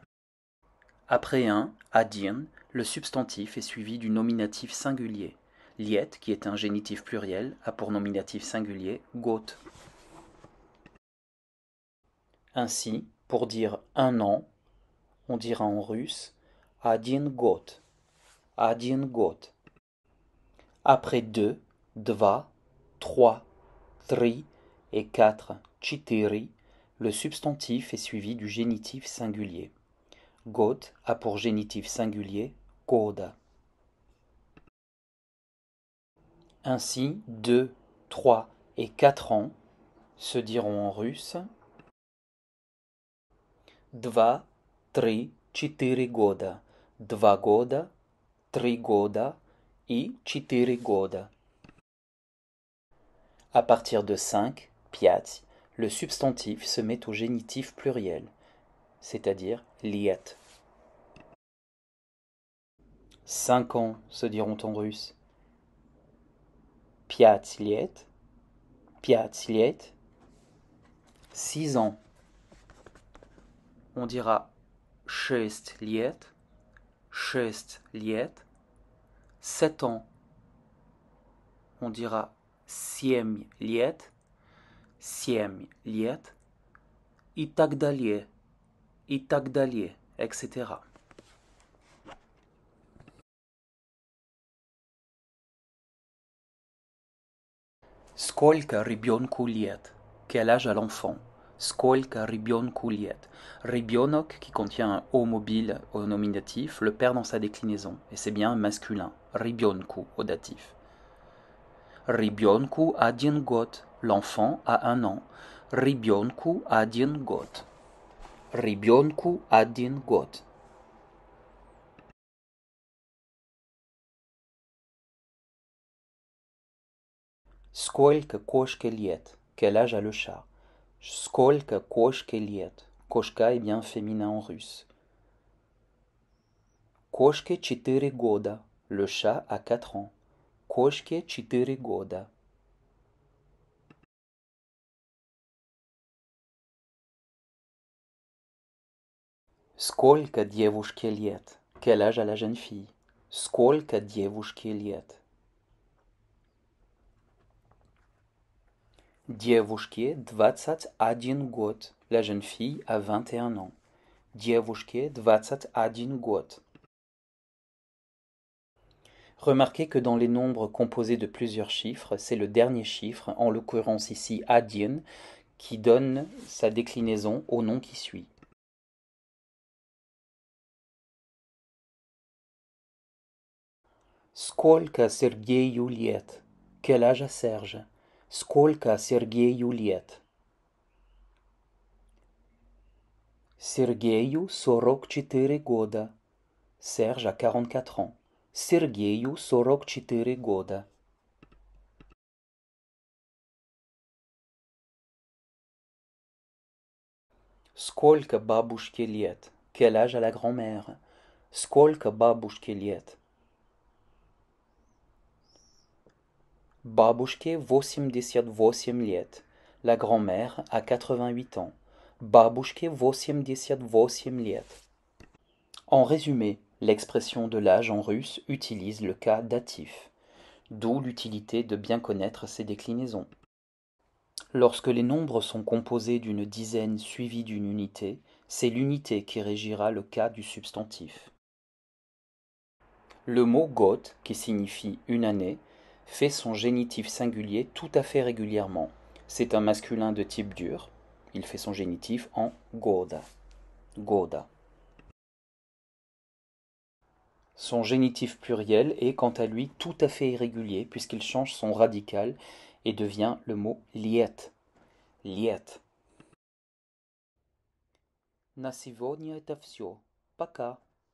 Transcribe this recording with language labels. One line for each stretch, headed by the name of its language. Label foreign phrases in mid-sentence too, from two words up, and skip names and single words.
French: Après un, один, le substantif est suivi du nominatif singulier. Liet, qui est un génitif pluriel, a pour nominatif singulier gод. Ainsi, pour dire un an, on dira en russe
Russian: один год.
French: Один год. Après deux, два, trois, три et quatre, четыре, le substantif est suivi du génitif singulier. Год a pour génitif singulier года. Ainsi, 2, 3 et 4 ans se diront en russe
Russian: два, три, четыре года, два года, три года и четыре года.
French: À partir de 5, пять, le substantif se met au génitif pluriel, c'est-à-dire liet. 5 ans se diront en russe
Russian: пять лет,
French: 6 ans. On dira
Russian: шесть лет,
French: 7 ans. On dira
Russian: семь лет, и так далее, etc. Сколько ребенку лет?
French: Quel âge a l'enfant?
Russian: Сколько ребенку лет? Ребенок,
French: qui contient un O mobile au nominatif, le perd dans sa déclinaison, et c'est bien masculin. Ребенку au datif.
Russian: Ребенку один год.
French: L'enfant a un an.
Russian: Ребенку один год. Ребенку один год. Сколько кошке лет?
French: Quel âge a le chat?
Russian: Сколько кошке лет?
French: Кошка est bien féminin en russe.
Russian: Кошке 4 года.
French: Le chat a 4 ans.
Russian: Кошке 4 года. Сколько девушке лет?
French: Quel âge a la jeune fille?
Russian: Сколько девушке лет? Девушке 21 год.
French: La jeune fille a 21 ans.
Russian: Девушке 21 год.
French: Remarquez que dans les nombres composés de plusieurs chiffres, c'est le dernier chiffre, en l'occurrence ici один, qui donne sa déclinaison au nom qui suit.
Russian: Сколько Сергею лет?
French: Quel âge a Serge?
Russian: Сколько Сергею лет? Сергею 44 года.
French: Serge a 44 ans.
Russian: Сергею 44 года. Сколько бабушке лет?
French: Quel âge a la grand-mère?
Russian: Сколько бабушке лет? Бабушке 88 лет.
French: La grand-mère a 88 ans.
Russian: Бабушке 88 лет.
French: En résumé, l'expression de l'âge en russe utilise le cas datif, d'où l'utilité de bien connaître ses déclinaisons. Lorsque les nombres sont composés d'une dizaine suivie d'une unité, c'est l'unité qui régira le cas du substantif. Le mot got, qui signifie une année, fait son génitif singulier tout à fait régulièrement. C'est un masculin de type dur. Il fait son génitif en goda. Goda. Son génitif pluriel est quant à lui tout à fait irrégulier puisqu'il change son radical et devient le mot liet.
Russian: Liet. На сегодня это все. Пока.